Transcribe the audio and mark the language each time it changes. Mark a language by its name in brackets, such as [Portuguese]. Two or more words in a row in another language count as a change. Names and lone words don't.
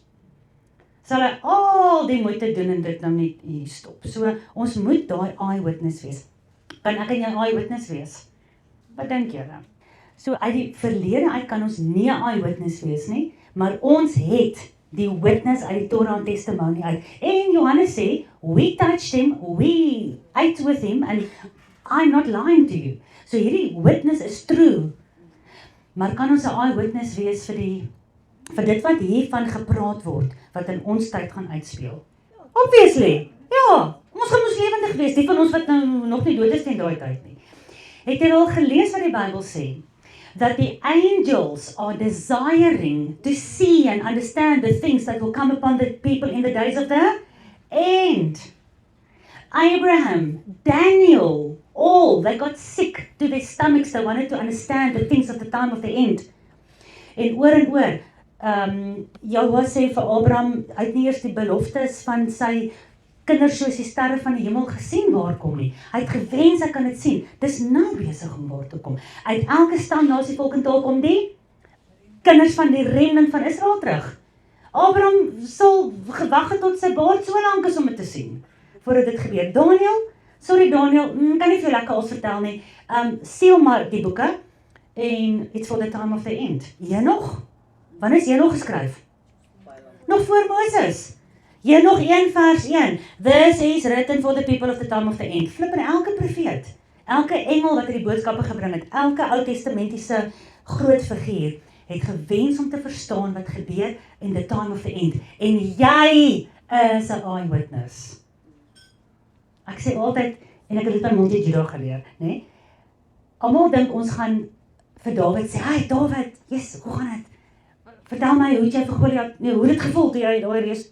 [Afrikaans] Sal hy al die moeite doen en dit nou net hier stop. So, ons moet daai eyewitness wees. Kan ek en jy eyewitness wees? Wat dink julle? So, uit die verlede uit kan ons nie 'n eyewitness wees nie, maar ons het die witness uit die Torah en Testimony uit. En Johannes sê, [English] we touched him, we ate with him, and I'm not lying to you. [Afrikaans] So hierdie witness is true. Maar kan ons 'n eyewitness wees vir dit wat hiervan gepraat word, wat in ons tyd gaan uitspeel? Obviously, ja, ons gaan ons lewendig wees, die van ons wat nou nog nie dood is in daai tyd nie. Het jy al gelees wat die Bybel sê? [English] That the angels are desiring to see and understand the things that will come upon the people in the days of the end. Abraham, Daniel, all, they got sick to their stomachs. They wanted to understand the things of the time of the end. [Afrikaans] En oor, Jahwe sê vir Abraham, hy het nie eers die beloftes van sy kinders soos die sterre van die hemel gesien waar kom nie. Hy het gewens hy kan dit sien. Dis nou besig om waar te kom. Uit elke stam, nasie, volk en taal kom die kinders van die remnant van Israel terug. Abraham sal gewag het tot sy baard so lank is om dit te sien, voordat dit gebeur. Daniel, kan nie veel lekker als vertel nie, seal maar die boeke, en [English] it's for the time of the end. [Afrikaans] Henoch? Wanneer is Henoch geskryf? Nog voor Moses. Henoch 1 vers 1. [English] This is written for the people of the time of the end. [Afrikaans] Flip in elke profeet, elke engel wat die boodskappe gebring het, elke Ou Testamentiese groot figuur, het gewens om te verstaan wat gebeur [English] in the time of the end. [Afrikaans] En jy is 'n eyewitness. Ek sê altyd, en ek het dit by Monty Judo geleer, né? Almal dink ons gaan vir Dawid sê, "Hey Dawid, yes, hoe gaan dit? Vertel my hoe het jy vir Goliat, nee, hoe het dit gevoel toe jy daai reus?"